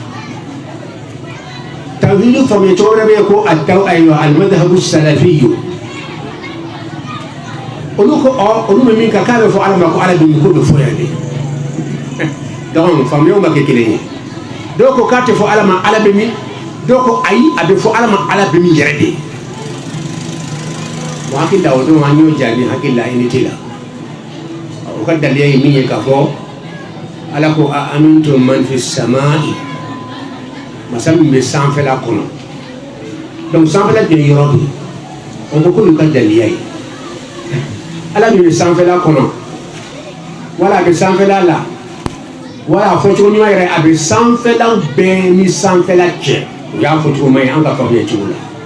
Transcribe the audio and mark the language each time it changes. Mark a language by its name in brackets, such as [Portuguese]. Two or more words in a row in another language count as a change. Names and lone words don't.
[Bambara] tawhidi faamuya cogo wɛrɛ bɛ yen ko [Arabic] المذهب السلفي [Bambara] olu ko olu bɛ min kan k'a bɛ fɔ ala ma ko ala bɛ nin ko bɛ fɔ yan de donc faamuyaw ma kɛ kelen ye dɔw ko k'a tɛ fɔ ala ma ala bɛ min donc ayi a bɛ fɔ ala ma ala bɛ min yɛrɛ de ye bon hakili la o don an y'o jaabi hakili la unité la o ka daliya ye min ye k'a fɔ ala ko [Arabic] أأمنتم من في السماء [Bambara] masa min bɛ sanfɛla kɔnɔ donc sanfɛla de ye yɔrɔ de o ko k'olu ka daliya ye ala min bɛ sanfɛla kɔnɔ wala a bɛ sanfɛla la wala a fɔcogo ɲuman yɛrɛ a bɛ sanfɛla bɛɛ ni sanfɛla cɛ o y'a fɔcogo man ye an ka faamuya cogo la